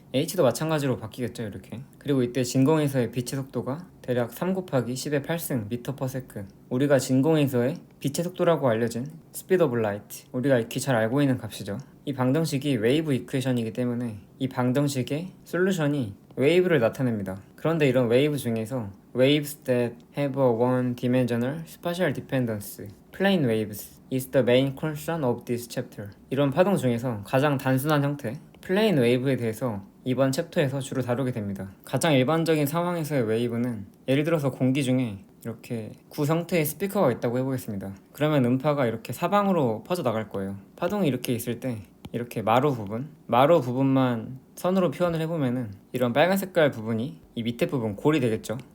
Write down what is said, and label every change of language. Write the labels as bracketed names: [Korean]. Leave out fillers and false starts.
[Korean] H도 마찬가지로 바뀌겠죠, 이렇게. 그리고 이때 진공에서의 빛의 속도가 대략 3 곱하기 10의 8승 미터 퍼 세컨. 우리가 진공에서의 빛의 속도라고 알려진 스피드 오브 라이트, 우리가 익히 잘 알고 있는 값이죠. 이 방정식이 웨이브 이퀘이션이기 때문에 이 방정식의 솔루션이 웨이브를 나타냅니다. 그런데 이런 웨이브 중에서 [English] waves that have a one-dimensional spatial dependence, plane waves, is the main concern of this chapter. [Korean] 이런 파동 중에서 가장 단순한 형태, 플레인 웨이브에 대해서 이번 챕터에서 주로 다루게 됩니다. 가장 일반적인 상황에서의 웨이브는 예를 들어서 공기 중에 이렇게 구 형태의 스피커가 있다고 해보겠습니다. 그러면 음파가 이렇게 사방으로 퍼져나갈 거예요. 파동이 이렇게 있을 때 이렇게 마루 부분만 선으로 표현을 해보면은 이런 빨간 색깔 부분이 이 밑에 부분 골이 되겠죠.